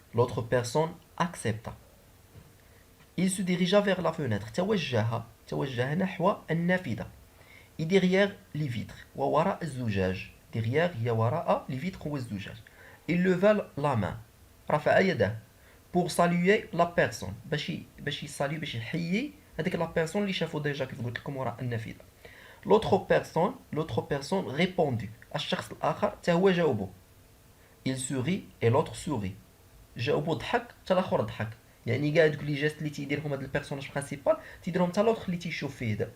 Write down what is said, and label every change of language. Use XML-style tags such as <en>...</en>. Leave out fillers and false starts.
<fr>L'autre personne accepta. Il se dirigea vers la fenêtre.</fr> <ar>توجه نحو النافذة.</ar> <fr>Et derrière les vitres.</fr> <ar>ووراء الزجاج.</ar> <fr>Derrière</fr> <ar>هي وراء</ar> <fr>les vitres</fr> <ar>والزجاج.</ar> <fr>Il leva la main.</fr> <ar>رفع يده.</ar> <fr>Pour saluer la personne.</fr> <ar>باش يصالي باش يحيي هذيك</ar> <fr>la personne</fr> <ar>اللي شافوا ديجا كيف قلت لكم وراء النافذة.</ar> <fr>L'autre personne répondit.</fr> <ar>الشخص الآخر حتى هو جاوبه.</ar> <fr>Il sourit et l'autre sourit.</fr> <ar>جاوبو ضحك حتى الاخر ضحك. يعني كاع دوك لي جيست اللي تيديرهم هذا البيرسوناج برينسيبال تيديرهم حتى لوطخ اللي تيشوف فيه.</ar>